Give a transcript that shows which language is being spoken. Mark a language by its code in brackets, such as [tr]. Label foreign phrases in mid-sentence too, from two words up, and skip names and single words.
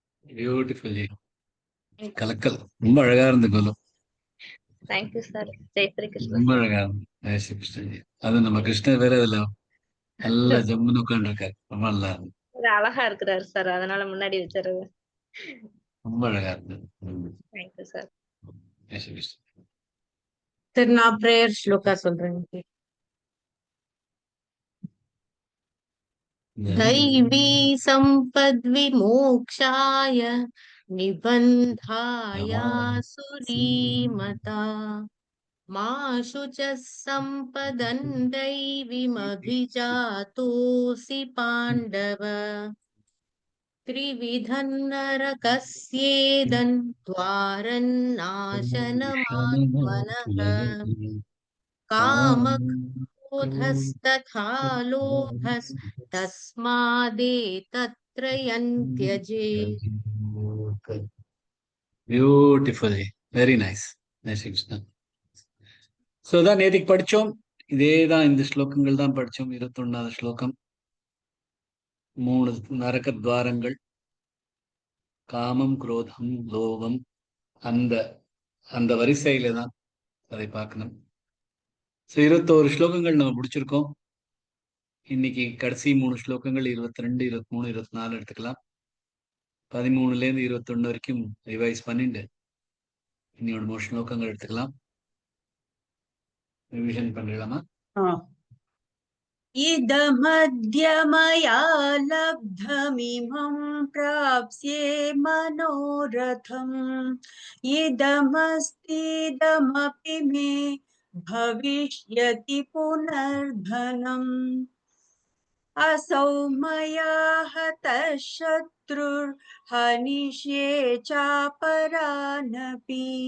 [en] beautiful ji. Thank you. [ta] கலக்கல். ரொம்ப அழகா இருந்து கோலு. [en] Thank you, sir. [hi] Jai Sri Krishna, [ta] ரொம்ப sir. அழகா இருந்து. [hi] जय श्री कृष्णन जी. [ta] அது நம்ம கிருஷ்ணர் வேற இதுல நல்லா ஜம்முன்னு உட்காந்துருக்காரு. ரொம்ப நல்லா இருந்து. ஒரு அழகா இருக்கிறாரு சார், அதனால முன்னாடி வச்சிருது. ரொம்ப அழகா இருந்து. [en] thank you sir. [hi] जय श्री कृष्णन. [ta] சரி, நான் பிரேயர் ஸ்லோகா சொல்றேன். [sa] दैवी सम्पद्विमोक्षाय निबन्धायासुरीमता मा शुचः सम्पदन् दैवीमभिजातोऽसि पाण्डव त्रिविधं नरकस्येदन् द्वारन्नाशनमात्मनः कामक्रोधस्तथा लोभस्तस्मादेतत्त्रयं त्यजेत्. [en] beautiful ji. very nice. [hi] जय श्री कृष्णन. [ta] ஸோ தான் நேத்திக்கு படிச்சோம். இதே தான், இந்த ஸ்லோகங்கள் தான் படிச்சோம். 21வது ஸ்லோகம். 3 நரக துவாரங்கள், காமம், குரோதம், லோபம். அந்த அந்த வரிசையில தான் அதை பார்க்கணும். ஸோ 21 ஸ்லோகங்கள் நம்ம முடிச்சிருக்கோம். இன்னைக்கு கடைசி 3 ஸ்லோகங்கள் 22, 23, 24 எடுத்துக்கலாம். 13லேருந்து 21 வரைக்கும் ரிவைஸ் பண்ணிட்டு இனி 3 ஸ்லோகங்கள் எடுத்துக்கலாம். ரிவிஷன் பண்ணிடலாமா? [sa] इदमद्य मया लब्धमिमं प्राप्स्ये मनोरथम् इदमस्तीदमपि मे भविष्यति पुनर्धनम् असौ मया हतः शत्रुर्हनिष्ये चापरानपि